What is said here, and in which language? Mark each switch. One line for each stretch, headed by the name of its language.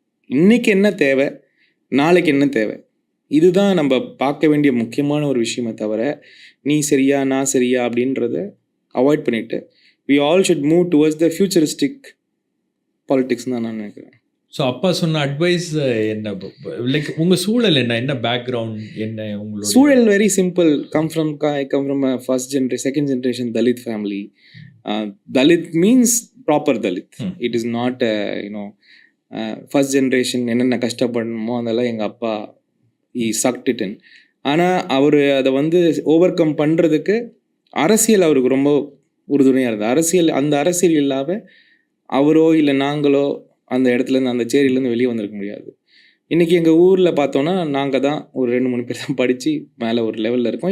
Tamil: இன்னைக்கு என்ன தேவை, நாளைக்கு என்ன தேவை, இதுதான் நம்ம பார்க்க வேண்டிய முக்கியமான ஒரு விஷயமே தவிர நீ சரியா நான் சரியா அப்படின்றத அவாய்ட் பண்ணிட்டு
English: we all should move towards the futuristic politics
Tamil: தான் நான் நினைக்கிறேன். ஸோ அப்பா சொன்ன அட்வைஸ் என்ன? லைக் உங்கள் சூழல் என்ன பேக்ரவுண்ட் என்ன? உங்களோட சூழல் very simple.
English: I come from a first generation, second generation Dalit family. Dalit means proper Dalit. It is not first generation
Tamil: என்னென்ன கஷ்டப்படணுமோ அதெல்லாம் எங்கள் அப்பா
English: he sucked it in.
Tamil: ஆனால் அவர் அதை ஓவர் கம் பண்ணுறதுக்கு அரசியல் அவருக்கு ரொம்ப உறுதுணையாக இருந்தது. அந்த அரசியல் இல்லாமல் அவரோ இல்லை நாங்களோ அந்த இடத்துலேருந்து, அந்த சேரியிலேருந்து வெளியே வந்திருக்க முடியாது. இன்றைக்கி எங்கள் ஊரில் பார்த்தோன்னா நாங்கள் தான் ஒரு 2-3 பேர் தான் படித்து மேலே ஒரு லெவலில் இருக்கோம்.